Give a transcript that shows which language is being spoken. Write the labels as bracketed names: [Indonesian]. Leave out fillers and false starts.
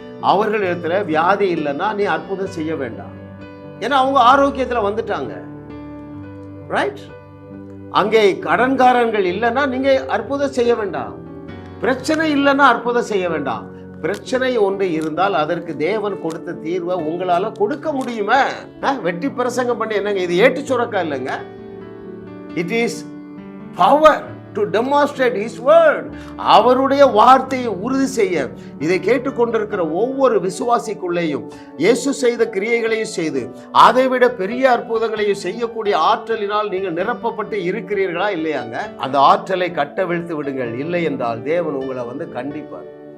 [Tamil] அவர்கள் இடத்துல வியாதி இல்லைன்னா நீ அற்புதம் செய்ய வேண்டாம். ஏன்னா அவங்க ஆரோக்கியத்துல வந்துட்டாங்க. ரைட். அங்கே கடன்காரர்கள் இல்லைன்னா நீங்க அற்புதம் செய்ய வேண்டாம். பிரச்சனை இல்லைன்னா அற்புதம் செய்ய வேண்டாம். பிரச்சனை ஒன்று இருந்தால் அதற்கு தேவன் கொடுத்த தீர்வை உங்களால கொடுக்க முடியுமா? வெட்டி பிரசங்கம் பண்ணி என்னங்க இது? ஏட்டு சுரக்கா இல்லைங்க. [English] It is power to demonstrate his word. [Tamil] அவருடைய வார்த்தையை உறுதி செய்ய இதை கேட்டுக்கொண்டிருக்கிற ஒவ்வொரு விசுவாசிக்குள்ளேயும் இயேசு செய்த கிரியைகளையும் செய்து அதைவிட பெரிய அற்புதங்களையும் செய்யக்கூடிய ஆற்றலினால் நீங்கள் நிரப்பப்பட்டு இருக்கிறீர்களா இல்லையாங்க? அந்த ஆற்றலை கட்டவிழ்த்து விடுங்கள். இல்லை என்றால் தேவன் உங்களை கண்டிப்பார்.